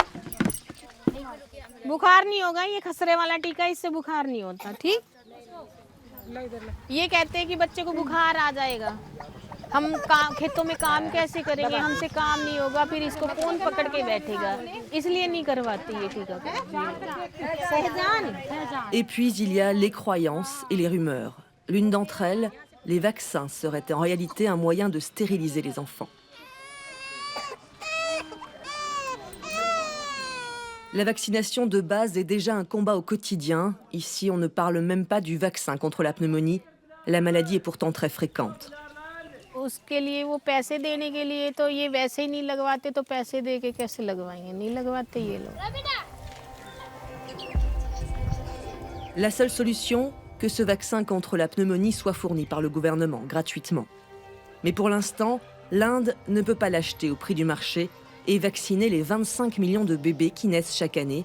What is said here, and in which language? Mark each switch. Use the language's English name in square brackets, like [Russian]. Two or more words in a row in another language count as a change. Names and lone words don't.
[Hindi] बुखार नहीं होगा ये खसरे वाला टीका इससे बुखार नहीं होता ठीक ये कहते हैं कि बच्चे को बुखार आ जाएगा हम खेतों में काम कैसे करेंगे हमसे काम नहीं होगा फिर इसको कौन पकड़ के बैठेगा इसलिए नहीं करवाती ये टीका [French] Et puis il y a les croyances et les rumeurs. L'une d'entre elles, les vaccins seraient en réalité un moyen de stériliser les enfants. La vaccination de base est déjà un combat au quotidien. Ici, on ne parle même pas du vaccin contre la pneumonie. La maladie est pourtant très fréquente. [Hindi] उसके लिए वो पैसे देने के लिए तो ये वैसे ही नहीं लगवाते तो पैसे दे के कैसे लगवाएंगे नहीं लगवाते ये लोग [French] La seule solution, que ce vaccin contre la pneumonie soit fourni par le gouvernement gratuitement. Mais pour l'instant, l'Inde ne peut pas l'acheter au prix du marché et vacciner les 25 millions de bébés qui naissent chaque année.